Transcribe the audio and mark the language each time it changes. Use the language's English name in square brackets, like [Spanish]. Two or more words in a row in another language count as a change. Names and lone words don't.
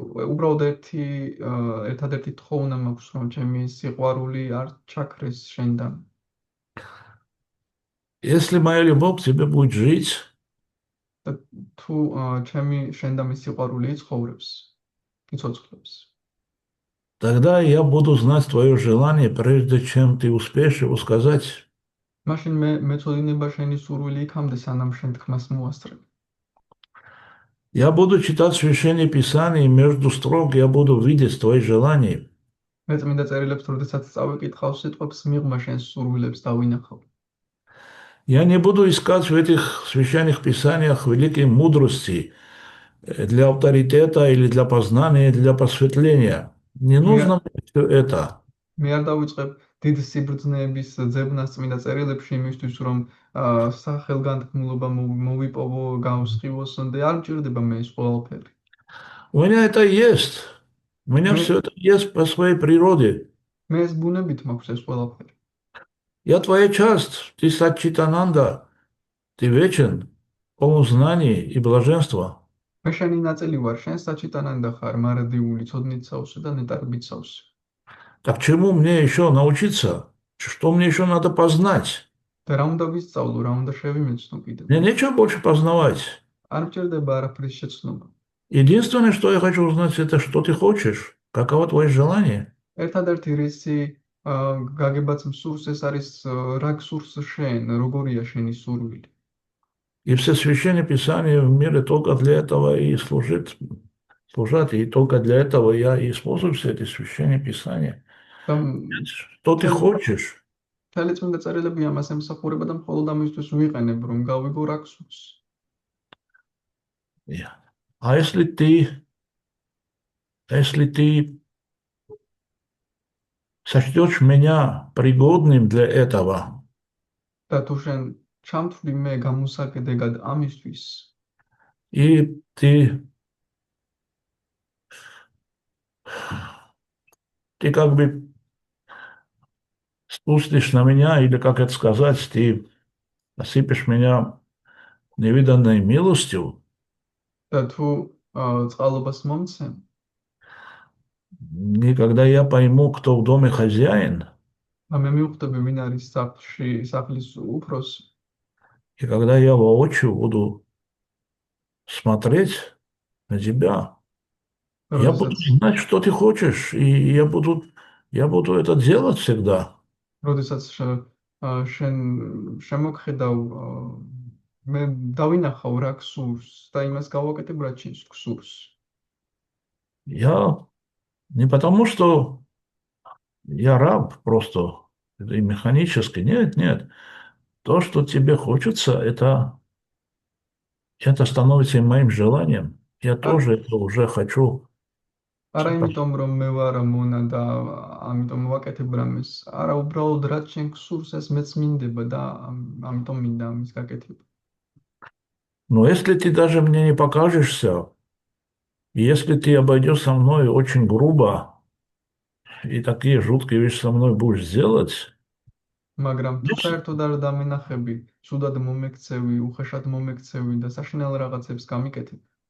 [Georgian] უბრალოდ ერთადერთი თხოვნა მაქვს, რომ ჩემი სიყვარული არ ჩაქრეს შენთან. [Russian] Если моя любовь к тебе будет жить, [Georgian] და თუ ჩემი შენდამი სიყვარული იცხოვრებს, იცოცხლებს, [Russian] тогда я буду знать твое желание, прежде чем ты успеешь его сказать. [Georgian] მაშინ მე მეწოდინება შენი სურვილი იქამდე, სანამ შენ თქმას მოასწრებ. [Russian] Я буду читать Священное Писание, и между строк я буду видеть твои желания. [Georgian] მე წმინდა წერილებს, როდესაც წავიკითხავ სიტყვებს, მიღმა შენს სურვილებს დავინახავ. [Russian] Я не буду искать в этих священных писаниях великой мудрости для авторитета или для познания, для просветления. Не [Georgian] მე [Russian] нужно мне все это. [Georgian] მე არ დავიწყებ დიდ სიბრძნეების ძებნას წმინდა წერილებში იმისთვის, რომ სახელგანთქმულობა მოვიპოვო, გავსხივოს და არ მჭირდება მე ეს ყველაფერი. [Russian] У меня это есть. У меня [Georgian] მე [Russian] все это есть по своей природе. [Georgian] მე ეს ბუნებით მაქვს ეს ყველაფერი. [Russian] Я твоя часть, ты Сачитананда, ты вечен, полон знаний и блаженства. [Georgian] მე შენი ნაწილი ვარ, შენ საჩიტანანდა ხარ, მარადიული, ცოდნიცაოსი და ნეტარბიცაოსი. [Russian] Так чему мне еще научиться? Что мне еще надо познать? [Georgian] და რა უნდა ვისწავლო, რა უნდა შევიმეცნო კიდევ. [Russian] Мне нечего больше познавать. [Georgian] არ მჭირდება არაფრის შეცნობა. [Russian] Единственное, что я хочу узнать, это что ты хочешь, каково твое желание. [Georgian] ერთადერთი რისი გაგებაც მსურს ეს არის რა გსურს შენ, როგორია შენი სურვილი. [Russian] И все священные писания в мире только для этого и служат, и только для этого я и использую все эти священные писания. [Georgian] და [Russian] Что ты хочешь? [Georgian] მთელი წმინდა წერილები ამას ემსახურება და მხოლოდ ამისთვის ვიყენებ, რომ გავიგო რა გსურს. [Russian] А если ты сочтешь меня пригодным для этого, [Georgian] და თუ შენ ჩამთვლი მე გამოსაკედეგად ამისთვის, [Russian] и ты как бы спустишь на меня, или как это сказать, ты осыпешь меня невиданной милостью, [Georgian] და თუ წყალობას მომცემ, [Russian] и когда я пойму, кто в доме хозяин, [Georgian] და მე მივხვდები ვინ არის სახლის უფროსი, [Russian] и когда я воочию буду смотреть на тебя, я буду [Georgian] როდესაც [Russian] знать, что ты хочешь, и я буду это делать всегда. [Georgian] როდესაც შენ შემოგხედავ მე დავინახავ რა გსურს და იმას გავაკეთებ რაც შენ გსურს. [Russian] Я не потому, что я раб просто, и механически, нет, нет. То, что тебе хочется, это становится и моим желанием. Я [Georgian] არ [Russian] тоже это уже хочу. [Georgian] არა იმიტომ რომ მე ვარ მონა და ამიტომ ვაკეთებ რამეს. არა, უბრალოდ რაც შენ გსურს, ეს მეც მინდება და ამიტომ მინდა ამის გაკეთება. [Russian] Но если ты даже мне не покажешься, если ты обойдешь со мной очень грубо и такие жуткие вещи со мной будешь делать, [Georgian] მაგრამ თუ საერთოდ არ დამენახები, სუდად მომექცევი, უხეშად მომექცევი და საშინელ რაღაცებს გამიკეთებ,